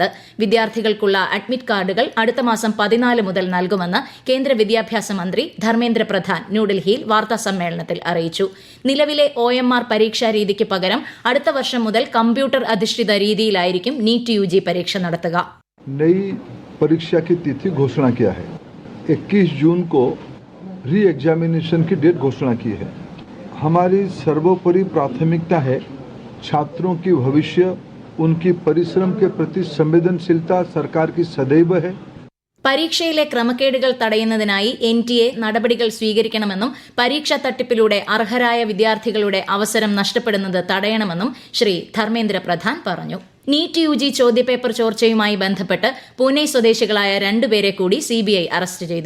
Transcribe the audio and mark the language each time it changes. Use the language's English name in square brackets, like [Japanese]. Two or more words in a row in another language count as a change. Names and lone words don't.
[Malayalam] വിദ്യാർത്ഥികൾക്കുള്ള അഡ്മിറ്റ് കാർഡുകൾ അടുത്ത മാസം 14 മുതൽ നൽകുമെന്ന് കേന്ദ്ര വിദ്യാഭ്യാസ മന്ത്രി ധർമ്മേന്ദ്ര പ്രധാൻ ന്യൂഡൽഹിയിൽ വാർത്താസമ്മേളനത്തിൽ അറിയിച്ചു. നിലവിലെ OMR പരീക്ഷാ രീതിക്ക് പകരം അടുത്ത വർഷം മുതൽ കമ്പ്യൂട്ടർ അധിഷ്ഠിത രീതിയിലായിരിക്കും നീറ്റ് UG പരീക്ഷ നടത്തുക. [Hindi] 21 जून को री एग्जामिनेशन की डेट घोषणा की है. हमारी सर्वोपरि प्राथमिकता है छात्रों की भविष्य, उनकी परिश्रम के प्रति संवेदनशीलता सरकार की सदैव है. [Malayalam] പരീക്ഷയിലെ ക്രമക്കേടുകൾ തടയുന്നതിനായി NTA നടപടികൾ സ്വീകരിക്കണമെന്നും പരീക്ഷാ തട്ടിപ്പിലൂടെ അർഹരായ വിദ്യാർത്ഥികളുടെ അവസരം നഷ്ടപ്പെടുന്നത് തടയണമെന്നും ശ്രീ ധർമ്മേന്ദ്ര പ്രധാൻ പറഞ്ഞു. നീറ്റ് UG ചോദ്യപേപ്പർ ചോർച്ചയുമായി ബന്ധപ്പെട്ട് പൂനെ സ്വദേശികളായ 2 പേരെ കൂടി CBI അറസ്റ്റ് ചെയ്തു.